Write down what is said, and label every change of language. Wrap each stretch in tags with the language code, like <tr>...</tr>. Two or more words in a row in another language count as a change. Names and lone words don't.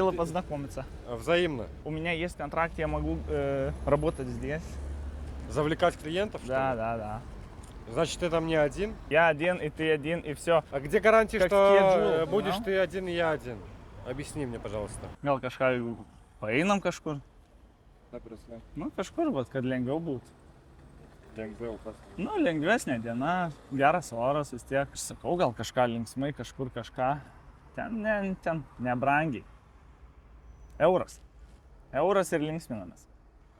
<ru>было познакомиться. Взаимно. У меня есть контракт, я могу работать здесь. Завлекать клиентов, что Да, ли? да. Значит, ты там не один? Я один, и ты один, и все. А где гарантия, Как что schedule, будешь ну? ты один и я один? Объясни мне, пожалуйста.</ru> <lt>Gal kažką paeinam kažkur? Nu, kažkur, bet kad lengviau būtų. Nu, lengvesnė diena, geras oras vis tiek. Aš sakau, gal kažką linksmai, kažkur kažką. Ten nebrangiai. Euras. Euras ir linksminamės.</lt>